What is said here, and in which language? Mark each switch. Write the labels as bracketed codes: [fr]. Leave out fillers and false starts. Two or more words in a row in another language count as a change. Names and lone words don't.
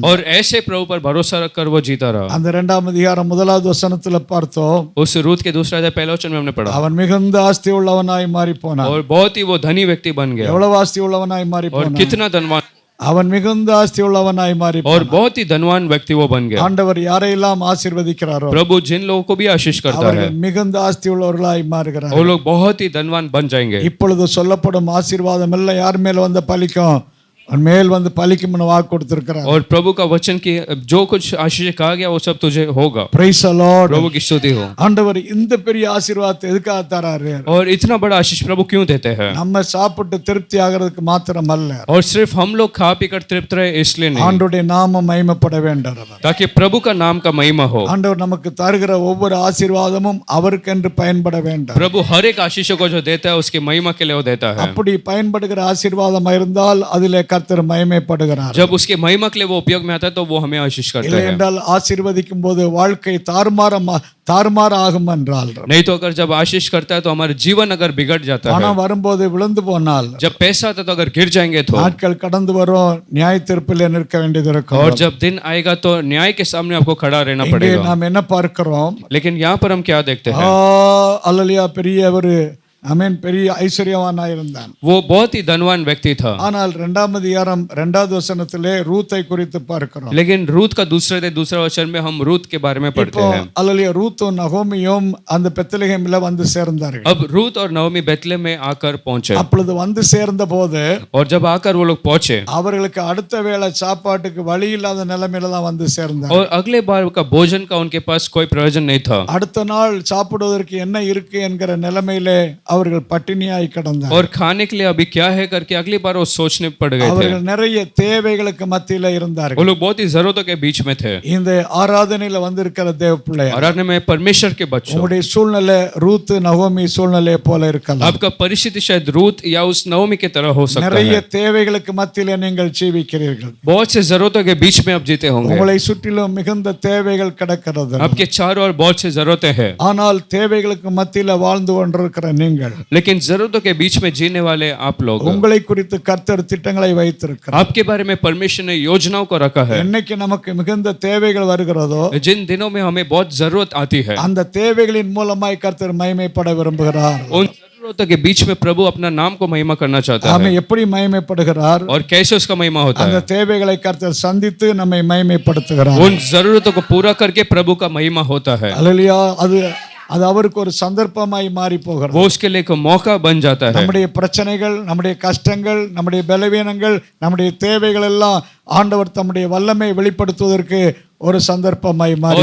[hi] और ऐसे प्रभु पर भरोसा रखकर वो जीता रहा. [ta] அந்த 2ஆம் அதிகாரம் 1வது வசனத்துல பார்த்தோம், [hi] उस रूत के दूसरा अध्याय पहले वचन में हमने पढ़ा. [ta] அவன் மிகுந்த ஆஸ்தி உள்ளவனாய் மாறி போனான். [hi] और बहुत ही वो धनी व्यक्ति बन गया. [ta] எவ்வளவு ஆஸ்தி உள்ளவனாய் மாறி [hi] और [ta] போனான். [hi] कितना धनवान, [ta] அவன் மிகுந்த ஆஸ்தி உள்ளவனாய் மாறி [hi] और बहुत ही धनवान व्यक्ति वो बन गया. [ta] ஆண்டவர் யாரையெல்லாம் ஆசீர்வதிக்கிறாரோ [hi] प्रभु जिन लोगों को भी आशीष करता है [ta] அவர்கள் மிகுந்த ஆஸ்தி உள்ளவர்களாய் மாறுகிறார். [hi] वो लोग बहुत ही धनवान बन जाएंगे. [ta] இப்பொழுது சொல்லப்படும் ஆசீர்வாதம் எல்லாம் யார் மேல வந்து பலிக்கும்? அவன் மேல் வந்து பலிக்கும்னு வாக்கு கொடுத்திருக்கிறார். [hi] और प्रभु का वचन की जो कुछ आशीष कहा गया वो सब तुझे होगा. [en] Praise the Lord. [hi] प्रभु की स्तुति हो. [ta] ஆண்டவர் இந்த பெரிய ஆசீர்வாதத்தை எதுக்காக தராரு? [hi] और इतना बड़ा आशीष प्रभु क्यों देते हैं? [ta] நம்ம சாப்பிட்டு திருப்தி ஆகிறதுக்கு மாத்திரம் அல்ல, [hi] और सिर्फ हम लोग खा पी कर तृप्त रहे इसलिए नहीं, [ta] ஆண்டவருடைய நாமம் மகிமைப்பட வேண்டும். [hi] ताकि प्रभु का नाम का महिमा हो. [ta] ஆண்டவர் நமக்கு தருகிற ஒவ்வொரு ஆசீர்வாதமும் அவருக்கென்று பயன்பட வேண்டும். [hi] प्रभु हर एक आशीष को जो देता है उसकी महिमा के लिए वो देता है. [ta] அப்படி பயன்படுகிற ஆசீர்வாதம் இருந்தால் அதிலே கர்த்தர் மகிமைப்படுகிறார். [hi] जब उसके महिमा के लिए वो उपयोग में आता है तो वो हमें आशीष करते [ta] இல்லை [hi] हैं. [ta] என்றால் ஆசீர்வதிக்கும் போது வாழ்க்கை தாறுமாற ஆகும் என்றால், [hi] नहीं तो अगर जब आशीष करता है तो हमारा जीवन अगर बिगड़ जाता है. [ta] பணம் வரும்போது விழுந்து போனால், [hi] जब पैसा आता है तो अगर गिर जाएंगे तो, [ta] நாட்கள் கடந்து வரும், நியாய தீர்ப்பிலே நிற்க வேண்டியது இருக்கும். [hi] और जब दिन आएगा तो न्याय के सामने आपको खड़ा रहना [ta] இங்கே [hi] पड़ेगा. [ta] நாம் என்ன பார்க்கிறோம்? [hi] लेकिन यहाँ पर हम क्या देखते हैं? [ta] அல்லேலூயா, பெரிய ஒரு பெரிய ஐஸ்வர்யவானாய் இருந்தான். [hi] वो बहुत ही धनवान व्यक्ति था. [ta] ஆனால் 2ஆம் அதிகாரம் 2வது வசனத்திலே ரூத்தை குறித்து பார்க்கிறோம். [hi] लेकिन रूत का दूसरा वचन में हम रूत के बारे में पढ़ते हैं. [ta] அல்லேலூயா, ரூத்தும் நகோமியும் அந்த பெத்லெகேமிலே வந்து சேர்ந்தார்கள். [hi] अब रूत और नवमी बेतलेहम में आकर पहुंचे. [ta] அப்பொழுது வந்து சேர்ந்த போது, [hi] और जब आकर वो लोग पहुंचे [ta] அவர்களுக்கு அடுத்த வேளை சாப்பாட்டுக்கு வழி இல்லாத நிலைமையில தான் வந்து சேர்ந்தாங்க. [hi] और अगले बार का भोजन का उनके पास कोई प्रयोजन नहीं था. [ta] அடுத்த நாள் சாப்பிடுவதற்கு என்ன இருக்கு என்கிற நிலைமையிலே அவர்கள் பட்டினியாய் கிடந்தார்கள். [hi] और खाने के लिए अभी क्या है करके अगली बार वो सोचने पड़ गए थे. [ta] அவர்கள் நிறைய தேவைகளுக்கு மத்தியில இருந்தார்கள். [hi] वो लोग बहुत ही जरूरतों के बीच में थे. [ta] இந்த ஆராதனையில வந்திருக்கிற தேவ பிள்ளைகள், [hi] आराधना में परमेश्वर के बच्चों, [ta] உங்களுடைய சூழ்நிலை ரூத் நகோமி சூழ்நிலை போல இருக்கலாம். [hi] आपका परिस्थिति शायद रूत या उस नवमी की तरह हो सकता [ta] நிறைய [hi] है. [ta] தேவைகளுக்கு மத்தியில நீங்கள் ஜீவிக்கிறீர்கள். [hi] बहुत से जरूरतों के बीच में आप जीते होंगे. [ta] உங்களை சுற்றிலும் மிகுந்த தேவைகள் கிடக்கிறது. [hi] आपके चारों ओर बहुत से जरूरतें हैं. [ta] ஆனால் தேவைகளுக்கு மத்தியில வாழ்ந்து கொண்டிருக்கிற நீங்கள், [hi] लेकिन जरूरतों के बीच में जीने वाले आप लोग, [ta] உங்களை குறித்து கர்த்தர் திட்டங்களை வைத்திருக்கிறார். [hi] आपके बारे में परमेश्वर ने योजनाओं को रखा है. [ta] என்னைக்கு நமக்கு மிகுந்த தேவைகள் வருகிறதோ, [hi] जिन दिनों में हमें बहुत जरूरत आती है, [ta] அந்த தேவைகளின் மூலமாய் கர்த்தர் மகிமைப்பட விரும்புகிறார். [hi] उन जरूरतों के बीच में प्रभु अपना नाम को महिमा करना चाहता [ta] அவன் [hi] है. [ta] எப்படி மகிமைப்படுகிறார்? [hi] और कैसे उसका महिमा होता [ta] அந்த [hi] है? [ta] தேவைகளை கர்த்தர் சந்தித்து நம்மை மகிமைப்படுத்துகிறார். [hi] उन जरूरतों को पूरा करके प्रभु का महिमा होता है. [ta] அல்லேலூயா, அது அவருக்கு ஒரு சந்தர்ப்பமாய் மாறி போகிறது. [hi] वो उसके लिए एक मौका बन जाता है. [ta] நம்முடைய பிரச்சனைகள், நம்முடைய கஷ்டங்கள், நம்முடைய பலவீனங்கள், நம்முடைய தேவைகள் எல்லாம் ஆண்டவர் தம்முடைய வல்லமை வெளிப்படுத்துவதற்கு ஒரு சந்தர்ப்பமாய் மாறி